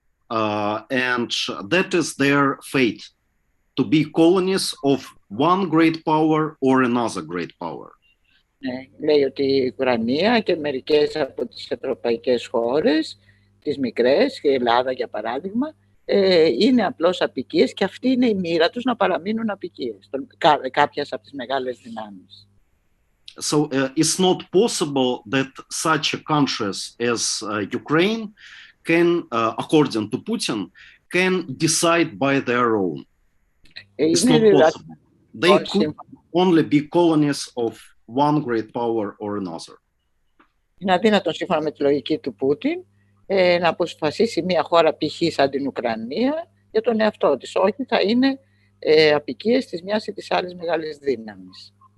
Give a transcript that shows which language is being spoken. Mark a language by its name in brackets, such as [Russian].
[English] and that is their fate, to be colonies of one great power or another great power. [Greek] Λέει ότι η Ουκρανία και μερικές από τις ευρωπαϊκές χώρες, τις μικρές, και η Ελλάδα για παράδειγμα, είναι απλώς αποικίες και αυτή είναι η μοίρα τους, να παραμείνουν αποικίες, κάποιες από τις μεγάλες δυνάμεις. [English] So it's not possible that such countries as Ukraine can, according to Putin, can decide by their own. It's not possible. They could only be colonies of one great power or another. [Greek] Είναι αδύνατο σύμφωνα με τη λογική του Πούτιν να αποφασίσει μια χώρα π.χ. σαν την Ουκρανία για τον εαυτό της. Όχι, θα είναι αποικίες της μιας ή της άλλης μεγάλης δύναμης.